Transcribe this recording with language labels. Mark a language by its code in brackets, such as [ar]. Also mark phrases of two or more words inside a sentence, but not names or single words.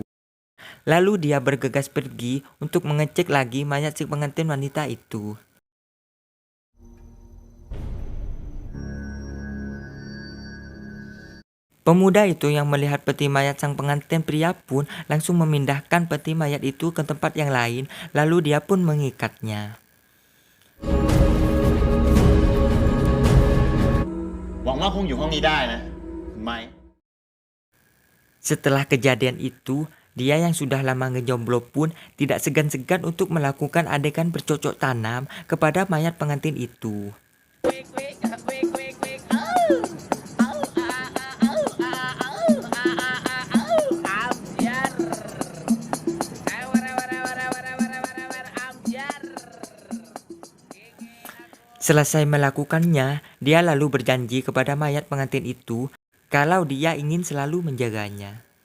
[id] Lalu dia bergegas pergi untuk mengecek lagi mayat si pengantin wanita itu. Pemuda itu yang melihat peti mayat sang pengantin pria pun langsung memindahkan peti mayat itu ke tempat yang lain, lalu dia pun mengikatnya. [th] หวังว่าคงอยู่ห้องนี้ได้นะคุณไม้ [id] Setelah kejadian itu, dia yang sudah lama ngejomblo pun tidak segan-segan untuk melakukan adegan bercocok tanam kepada mayat pengantin itu. Selesai melakukannya, dia lalu berjanji kepada mayat pengantin itu kalau dia ingin selalu menjaganya.